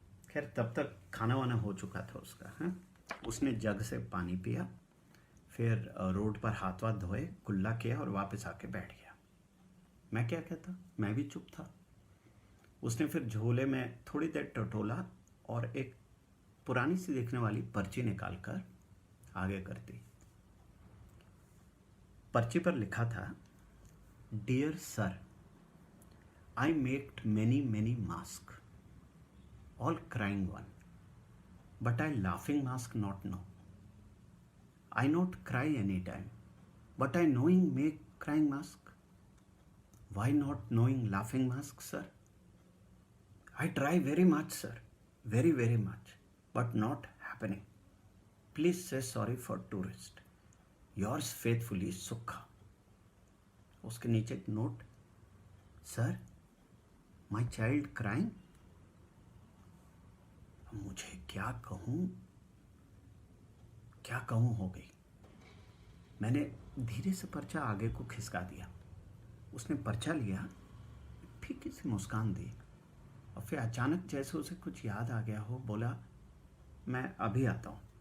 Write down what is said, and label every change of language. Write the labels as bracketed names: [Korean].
[Hindi] खैर तब तक खाना वाना हो चुका था उसका। है उसने जग से पानी पिया, फिर रोड पर हाथ वाथ धोए, कुल्ला किया और वापस आके बैठ गया। मैं क्या कहता, मैं भी चुप था। उसने फिर झोले में थोड़ी देर टटोला और एक पुरानी सी दिखने वाली पर्ची निकालकर आगे कर दी। पर्ची पर लिखा था, [English] Dear sir, I maked many mask, all crying one, but I laughing mask not know. I not cry anytime, but I knowing make crying mask. Why not knowing laughing mask, sir? I try very much, sir, very much, but not happening. Please say sorry for tourist. Yours faithfully, Sukkha. [Hindi] उसके नीचे एक note, [English] Sir my child crying. [Hindi] मुझे क्या कहूं हो गई। मैंने धीरे से पर्चा आगे को खिसका दिया। उसने पर्चा लिया, फीकी सी मुस्कान दी और फिर अचानक जैसे उसे कुछ याद आ गया हो, बोला मैं अभी आता हूं।